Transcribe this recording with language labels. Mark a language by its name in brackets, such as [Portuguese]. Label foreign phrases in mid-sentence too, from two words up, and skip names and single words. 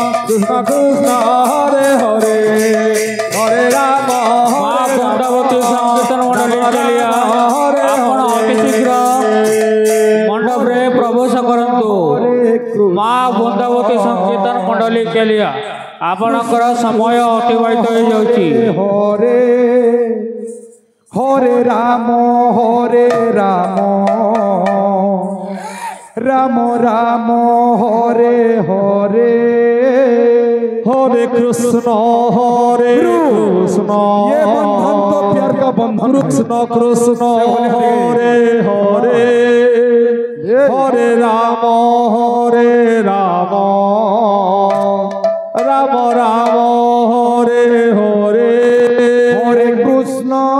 [Sanskrit] কৃষ্ণ কৃষ্ণ হরে হরে হরে রাম [Odia] মা বৃন্দাবতী সংকীর্তন মণ্ডলী কেলিয়া ଆପଣ ଅତି ଶୀଘ୍ର ମଣ୍ଡପରେ ପ୍ରବେଶ କରନ୍ତୁ। ମା ବୃନ୍ଦାବତୀ ସଂକୀର୍ତ୍ତନ ମଣ୍ଡଳୀ କେଲିଆ ଆପଣଙ୍କର ସମୟ ଅତିବାହିତ ହୋଇଯାଉଛି। [Sanskrit] ହରେ ହରେ ରାମ ରାମ ରାମ ହରେ ହରେ हरे कृष्ण [Hindi] ये बंधन तो प्यार का बंधन [Sanskrit] कृष्ण कृष्ण हरे हरे हरे राम राम राम राम हरे हरे हरे कृष्ण